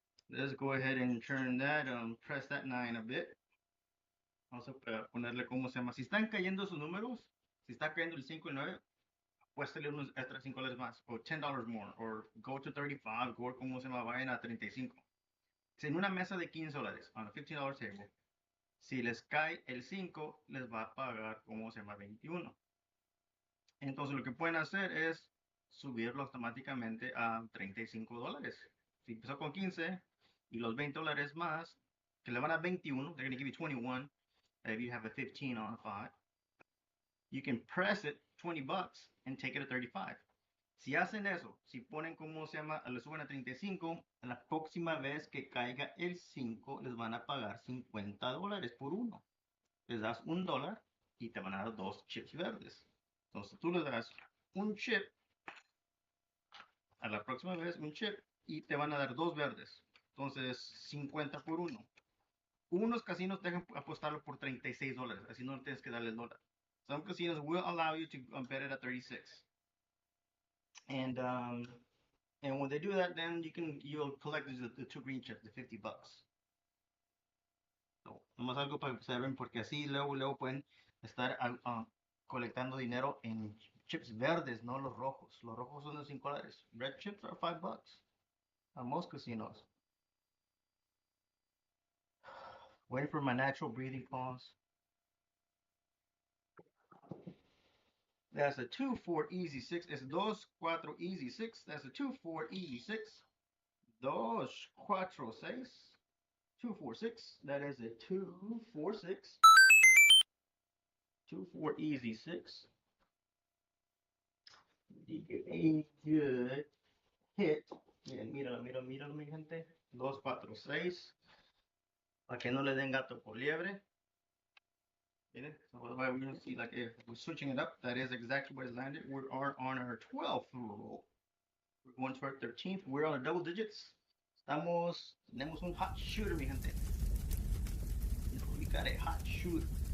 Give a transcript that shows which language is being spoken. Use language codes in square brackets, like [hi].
[en] Let's go ahead and turn that, press that 9 a bit. [es] Vamos a ponerle cómo se llama. Si están cayendo sus números, si está cayendo el 5 y 9, apuéstale unos extra $5 más, o $10 [en] more, or go to 35, go [es] cómo se llama, vayan a 35. Si en una mesa de $15, [en] on a $15 table, [es] si les cae el 5, les va a pagar cómo se llama 21. Entonces lo que pueden hacer es subirlo automáticamente a $35. Si empezó con 15 y los $20 más, que le van a 21, [en] they're going to give you 21 if you have a 15 on a 5. You can press it $20 and take it to 35. [es] Si hacen eso, si ponen como se llama, le suben a 35, la próxima vez que caiga el 5, les van a pagar $50 por uno. Les das $1 y te van a dar 2 chips verdes. Entonces tú le das un chip, a la próxima vez un chip, y te van a dar 2 verdes. Entonces, 50 por uno. Unos casinos te dejan apostarlo por $36, así no tienes que darle el dólar. [en] Some casinos will allow you to bet it at 36. And and when they do that, then you'll collect the two green chips, the $50. [es] So, nomás algo para que observen, porque así luego pueden estar colectando dinero en chips verdes, no los rojos. Los rojos son de $5. [en] Red chips are $5 at most casinos. Waiting for my natural breathing pause. That's a 2-4 easy 6. It's 2-4 easy 6. That's a 2-4 easy 6. 2-4 6. 2-4-6. That is a 2-4-6. 2-4 easy 6. A good hit. [es] Miren, míralo, mi gente. [en] 2-4-6. [es] Para que no le den gato por liebre. Miren, [en] so we're going to see like if we're switching it up. That is exactly what is landed. We are on our 12th roll. We're going to our 13th. We're on our double digits. [es] Tenemos un hot shooter, mi gente. [en] We got a hot shooter.